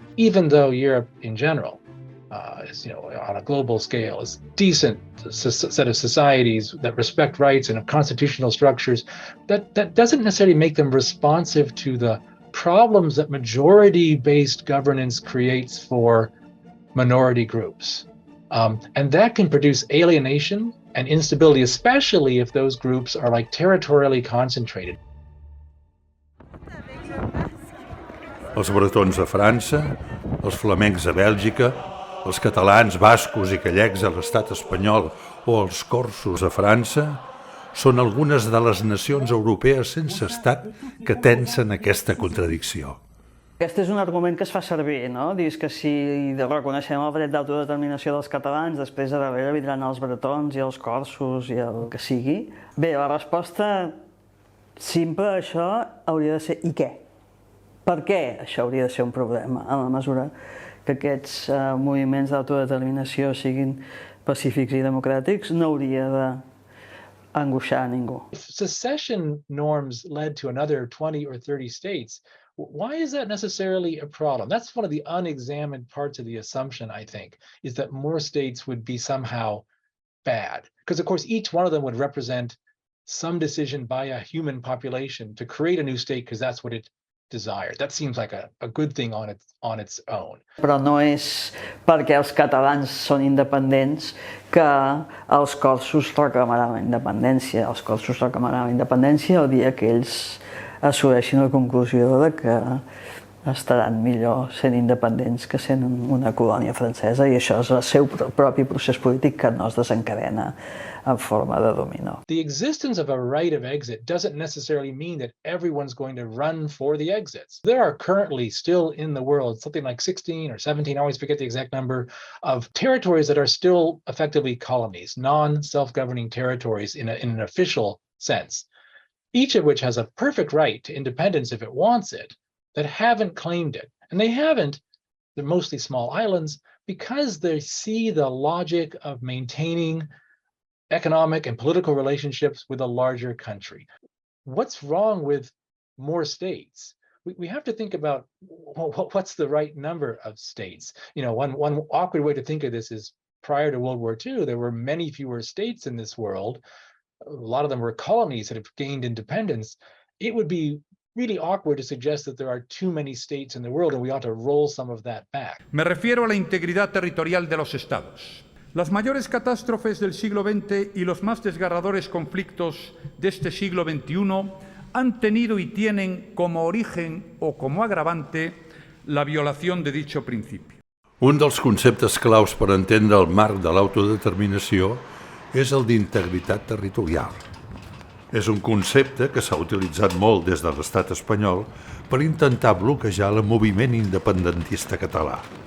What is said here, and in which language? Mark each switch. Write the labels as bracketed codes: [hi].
[en] Even though Europe in general is, on a global scale, is decent set of societies that respect rights and have constitutional structures, that doesn't necessarily make them responsive to the problems that majority-based governance creates for minority groups. And that can produce alienation and instability, especially if those groups are like territorially concentrated. [ca] Els bretons a França, els flamencs a Bèlgica, els catalans, bascos i gallecs a l'estat espanyol o els corsos a França són algunes de les nacions europees sense estat que tensen aquesta contradicció. Aquest és un argument que es fa servir, no? Dius que si reconeixem el dret d'autodeterminació dels catalans, després de darrere vindran els bretons i els corsos i el que sigui. Bé, la resposta simple a això hauria de ser i què? Per què això hauria de ser un problema, en la mesura que aquests moviments d'autodeterminació siguin pacífics i democràtics? No hauria d'angoixar a ningú. [en] If secession norms led to another 20 or 30 states, why is that necessarily a problem? That's one of the unexamined parts of the assumption, I think, is that more states would be somehow bad. Because, of course, each one of them would represent some decision by a human population to create a new state because that's what it desired. That seems like a good thing on its own. [ca] Però no és perquè els catalans són independents que els corsos reclamaran la independència. Els corsos reclamaran la independència el dia que ells assoleixin la conclusió de que estaran millor sent independents que sent una colònia francesa, i això és el seu propi procés polític que no es desencadena en forma de dominó. [en] The existence of a right of exit doesn't necessarily mean that everyone's going to run for the exits. There are currently still in the world something like 16 or 17, I always forget the exact number, of territories that are still effectively colonies, non-self-governing territories in an official sense, each of which has a perfect right to independence if it wants it, that haven't claimed it. And they haven't, they're mostly small islands, because they see the logic of maintaining economic and political relationships with a larger country. What's wrong with more states? We have to think about what's the right number of states. You know, one awkward way to think of this is prior to World War II, there were many fewer states in this world. A lot of them were colonies that have gained independence. It would be really awkward to suggest that there are too many states in the world and we ought to roll some of that back. [es] Me refiero a la integridad territorial de los estados. Las mayores catástrofes del siglo XX y los más desgarradores conflictos de este siglo XXI han tenido y tienen como origen o como agravante la violación de dicho principio. [ca] Un dels conceptes claus per entendre el marc de l'autodeterminació és el d'integritat territorial. És un concepte que s'ha utilitzat molt des de l'estat espanyol per intentar bloquejar el moviment independentista català.